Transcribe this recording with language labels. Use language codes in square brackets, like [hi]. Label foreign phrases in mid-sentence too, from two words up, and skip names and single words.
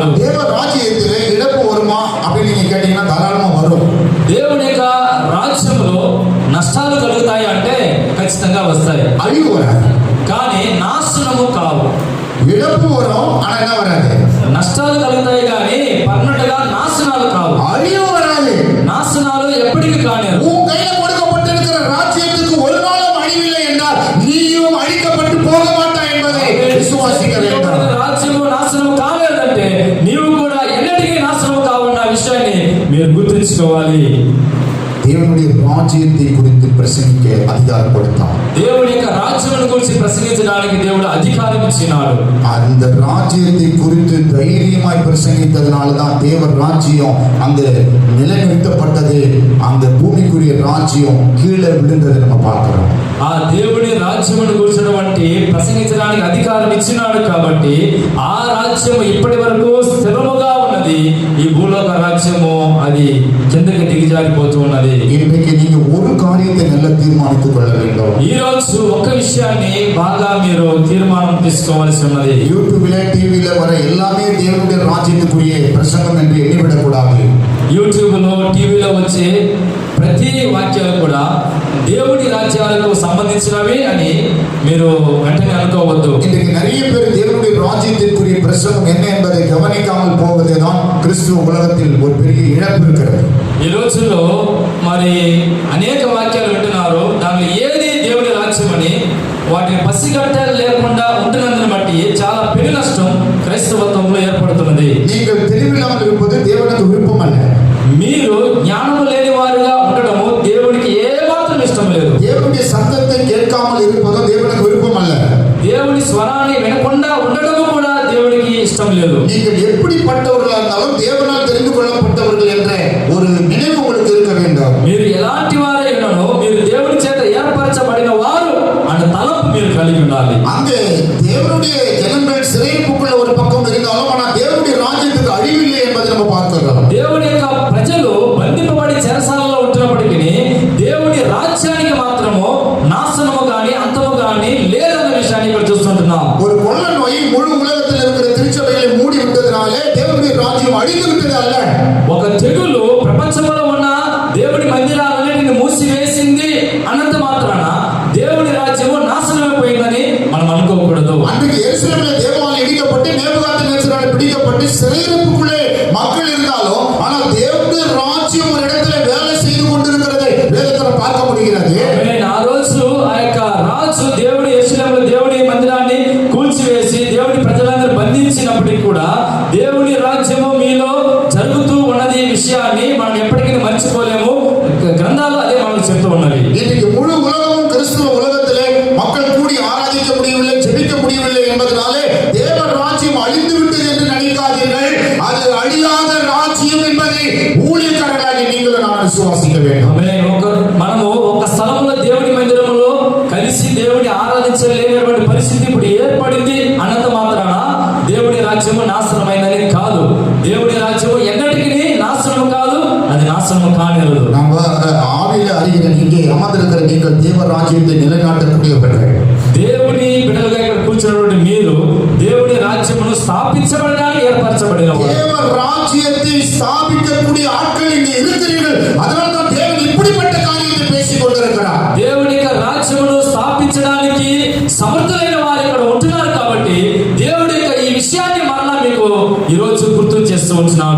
[ta] தேவ ராஜ்யத்திலே இழப்பு வருமா அப்படின்னு நீங்க கேட்டீங்கன்னா தாராளமா வரும். [te] దేవుని యొక్క రాజ్యంలో నష్టాలు కలుగుతాయి అంటే ఖచ్చితంగా వస్తాయి, [ta] அழிவு வராது. [te] కానీ నాశనము కావు. [ta] இழப்பு வரும், ஆனா என்ன வராது? [te] నష్టాలు కలుగుతాయి, కానీ పర్మనెంట్గా నాశనాలు కావు. [ta] அழிவு வராது. [te] నాశనాలు ఎప్పటికీ కానేరు. [ta] உன் கையில கொடுக்கப்பட்டிருக்கிற ராஜ்யத்துக்கு ஒரு நாளும் அழிவில்லை என்றால் நீயும் அழிக்கப்பட்டு போக மாட்டாய் என்பதை விசுவாசிக்க வேண்டும். [te] రాజ్యము నాశనము కాలేదంటే నీవు కూడా ఎన్నటికీ నాశనము కావన్న విషయాన్ని మీరు గుర్తుంచుకోవాలి. [ta] தேவனுடைய ராஜ்யத்தை குறித்து பிரசங்கிக்க அதிகாரம் கொடுத்தான். [te] దేవుని యొక్క రాజ్యమును గురించి ప్రసంగించడానికి దేవుడు అధికారం ఇచ్చినాడు. [ta] அந்த ராஜ்யத்தை குறித்து தைரியமாய் பிரசங்கித்ததனால தான் தேவ ராஜ்யம் அங்க நிலைநிறுத்தப்பட்டது. அந்த பூமிக்குரிய ராஜ்யம் கீழே விழுந்ததை நம்ம பார்க்கிறோம். [te] ఆ దేవుని రాజ్యమును గురించినటువంటి ప్రసంగించడానికి అధికారం ఇచ్చినాడు కాబట్టి ఆ రాజ్యము ఇప్పటి వరకు స్థిరముగా ఉన్నది. ఈ భూలోక రాజ్యము అది కిందకి దిగజారిపోతూ ఉన్నది. [ta] இன்றைக்கு நீங்க ஒரு காரியத்தை நல்லா தீர்மானித்துக் கொள்ள வேண்டும். [te] ఈ రోజు ఒక విషయాన్ని బాగా మీరు తీర్మానం తీసుకోవాల్సి ఉన్నది. [ta] யூடியூப்ல டிவில வர எல்லாமே தேவனுடைய ராஜ்யத்துக்குரிய பிரசங்கம் என்று எண்ணிவிடக் கூடாது. [te] యూట్యూబ్ లో టీవీలో వచ్చే ప్రతి వాక్యాలు కూడా దేవుడి రాజ్యాలకు సంబంధించినవి అని మీరు వెంటనే అనుకోవద్దు. [ta] இன்றைக்கு நிறைய பேர் தேவனுடைய ராஜ்யத்திற்குரிய பிரசங்கம் என்ன என்பதை கவனிக்காமல் போவதுதான் கிறிஸ்துவ உலகத்தில் ஒரு பெரிய இழப்பு இருக்கிறது. [te] ఈ రోజుల్లో మరి అనేక వాక్యాలు వింటున్నారు, దానిలో ఏది దేవుడి రాజ్యం అని వాటిని పసిగట్ట లేకుండా ఉంటున్నందుని బట్టి చాలా పెను నష్టం క్రైస్తవత్వంలో ఏర్పడుతున్నది. [ta] நீங்கள் தெளிவில்லாமல் இருப்பது தேவனுக்கு விருப்பம் அல்ல. [te] మీ మీరు జ్ఞానము లేని వారుగా ఉండడము దేవునికి ఏమాత్రం ఇష్టం లేదు. [ta] தேவனுடைய சத்தத்தை கேட்காமல் இருப்பதும் தேவனுக்கு விருப்பம் அல்ல. [te] దేవుని స్వరాన్ని వినకుండా ఉండడము కూడా దేవునికి ఇష్టం లేదు. [ta] நீங்கள் எப்படிப்பட்டவர்களாக இருந்தாலும் தேவனால் தெரிந்து கொள்ளப்பட்டவர்கள் என்ற ஒரு நினைவு உங்களுக்கு இருக்க வேண்டும். [te] మీరు ఎలాంటి వారైనను మీరు దేవుని చేత ఏర్పరచబడిన వారు అన్న తలంపు మీరు కలిగి ఉండాలి. [ta] அங்கே தேவனுடைய ஜனங்கள் சிறையிருப்புக்குள்ள ஒரு பக்கம் இருந்தாலும் ஆனால் தேவனுடைய ராஜ்யத்துக்கு அழிவில்லை என்பதை நம்ம பார்க்கிறோம். [te] దేవుని యొక్క ప్రజలు బంధింపబడి చెరసాలలో ఉంటున్నప్పటికీ దేవుని రాజ్యానికి మాత్రము నాశనము గాని అంతము గాని లేదన్న విషయాన్ని ఇక్కడ చూస్తుంటున్నాం. [ta] ஒரு கொள்ள நோய் முழு உலகத்தில் இருக்கிற திருச்சபைகளை மூடி விட்டதினாலே தேவனுடைய ராஜ்யம் அழிந்து விட்டது அல்ல. [te] ఒక తెగులు ప్రపంచంలో ఉన్న దేవుని మందిరాలన్నిటిని మూసివేసింది అన్నంత మాత్రాన దేవుని రాజ్యము నాశనమైపోయిందని మనం అనుకోకూడదు. [ta] அன்றைக்கு எருசலேமில் தேவாலயம் இடிக்கப்பட்டு நேபுகாத்நேச்சரால் பிடிக்கப்பட்டு சிறையிருப்புக்குள்ளே மக்கள் இருந்தாலும் ஆனால் தேவனுடைய ராஜ்யம் ஒரு இடத்துல வேலை செய்து கொண்டிருக்கிறதை வேதத்தில் பார்க்க முடிகிறது. [te] ఆ రోజు ఆ యొక్క రాజు దేవుడి యెరూషలేములో దేవుడి మందిరాన్ని కూల్చివేసి దేవుడి ప్రజలందరూ బంధించినప్పటికీ కూడా దేవుని రాజ్యము మీలో జరుగుతూ ఉన్నది విషయాన్ని మనం ఎప్పటికీ మర్చిపోలేము. గ్రంథాలు అదే మనకు చెప్తూ ఉన్నవి. [ta] இன்னைக்கு முழு உலகமும் கிறிஸ்துவ உலகத்திலே மக்கள் கூடி ஆராதிக்க முடியவில்லை, ஜெபிக்க முடியவில்லை என்பதனாலே தேவ ராஜ்யம் அழிந்து விட்டது என்று நினைக்காதீர்கள். அது அழியாத ராஜ்யம் என்பதை ஊழியக்காரர்களாகிய நீங்களும் நான் விசுவாசிக்க வேண்டும். [te] మనము ఒక స్థలంలో దేవుడి మందిరంలో కలిసి దేవుడిని ఆరాధించలేనటువంటి పరిస్థితి ఇప్పుడు ఏర్పడింది అన్నంత మాత్రాన దేవుడి రాజ్యము నాశనమైందని కాదు. దేవుడి రాజ్యము ఎన్నటికీ నాశనం కాదు, అది నాశనం కానివ్వదు. [ta] நம்ம ஆவியில அறிகிற இங்கே அமர்ந்திருக்கிற நீங்கள் தேவ ராஜ்யத்தை நிலைநாட்டக்கூடியவர்கள். [te] దేవుని బిడ్డలుగా ఇక్కడ కూర్చున్నటువంటి మీరు దేవుని రాజ్యమును స్థాపించబడడానికి ఏర్పరచబడిన వారు. [ta] தேவ ராஜ்யத்தை ஸ்தாபிக்கக்கூடிய ஆட்கள் இங்கே இருக்கிறீர்கள். அதனால தான் தேவன் இப்படிப்பட்ட காரியத்தை பேசிக் கொண்டிருக்கிறார். [te] దేవుని యొక్క రాజ్యమును స్థాపించడానికి సమర్థులైన వారు ఇక్కడ ఉంటున్నారు కాబట్టి దేవుడి యొక్క ఈ విషయాన్ని మరలా మీకు ఈ రోజు గుర్తు చేస్తూ ఉంటున్నాడు.